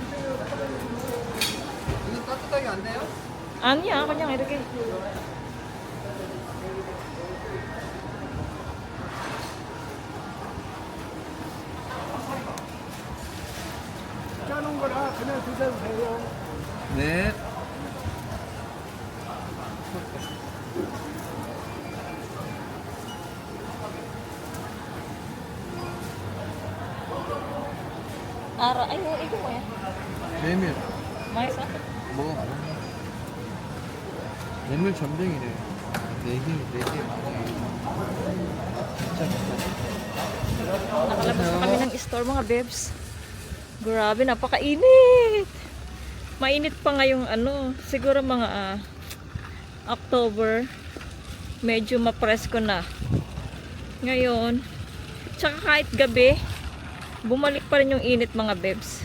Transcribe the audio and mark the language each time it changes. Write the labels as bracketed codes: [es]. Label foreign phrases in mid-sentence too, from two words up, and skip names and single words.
[ko] 이건 따뜻하게 안 돼요? 아니야, 그냥 이렇게. 짜놓은 거라 그냥 드셔도 돼요. 네. [tl] Ara, ay, ito mo yan. [ko] 메밀. 맛있어? 먹어봐. 메밀 전병이래. 4개 많이. 진짜 비싸. [tl] Nakalabas na kami ng store mga bebs. Grabe, napakainit. Mainit pa ngayong ano, siguro mga October. Medyo mapresko na. Ngayon, tsaka kahit gabi, bumalik pa rin yung init mga bebs.